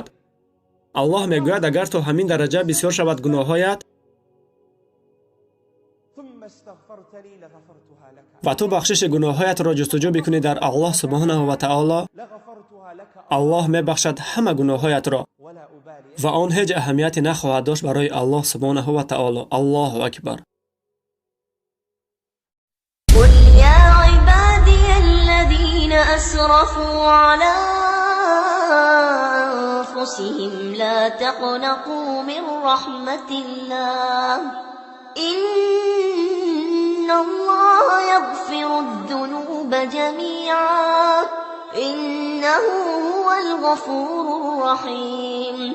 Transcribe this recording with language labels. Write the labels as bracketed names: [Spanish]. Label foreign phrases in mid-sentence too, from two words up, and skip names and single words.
[Tajik] Аллоҳ мегӯяд, агар то ҳамин дараҷа бисёр шавад гуноҳҳоят ва ту бахшиши гуноҳҳоятро ҷустуҷӯ бикунӣ дар Аллоҳ [Arabic] سبحانه وتعالى, [Tajik] Аллоҳ мебахшад ҳама гуноҳҳоятро ва он ҳеҷ аҳамияте нахоҳад дошт барои Аллоҳ [Arabic] سبحانه وتعالى. الله أكبر. قل يا عبادي الذين أسرفوا على أنفسهم لا تقنطوا من رحمة الله إن الله يغفر الذنوب جميعا إنه هو الغفور الرحيم